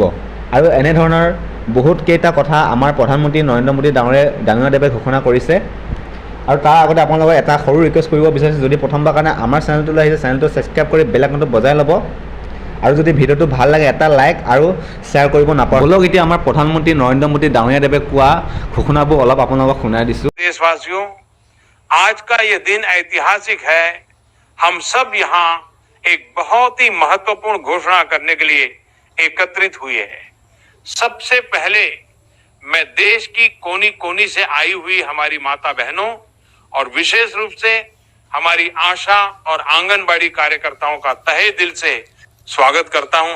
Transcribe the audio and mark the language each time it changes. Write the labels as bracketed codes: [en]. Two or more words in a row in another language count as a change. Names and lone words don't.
[as] আৰু এনেধৰণৰ বহুত কেইটা কথা আমাৰ প্ৰধানমন্ত্ৰী নৰেন্দ্ৰ মোদী ডাঙৰীয়াদেৱে ঘোষণা কৰিছে। আৰু তাৰ আগতে আপোনালোকক এটা সৰু ৰিকুৱেষ্ট কৰিব বিচাৰিছোঁ, যদি প্ৰথমবাৰ কাৰণে আমাৰ চেনেলটোলৈ আহিছে চেনেলটো ছাবস্ক্ৰাইব কৰি বেল আইকনটো বজাই ল'ব। আৰু যদি ভিডিঅ'টো ভাল লাগে এটা লাইক আৰু শ্বেয়াৰ কৰিব নাপাহৰিব। বলক এতিয়া আমাৰ প্ৰধানমন্ত্ৰী নৰেন্দ্ৰ মোদী ডাঙৰীয়াদেৱে কোৱা ঘোষণাবোৰ অলপ আপোনালোকক শুনাই দিছোঁ। [hi] देशवासियों, आज का ये दिन ऐतिहासिक है। हम सब यहाँ एक बहुत ही महत्वपूर्ण घोषणा करने के लिए एकत्रित हुए हैं। सबसे पहले मैं देश की कोनी कोनी से आई हुई हमारी माता बहनों और विशेष रूप से हमारी आशा और आंगनबाड़ी कार्यकर्ताओं का तहे दिल से स्वागत करता हूं।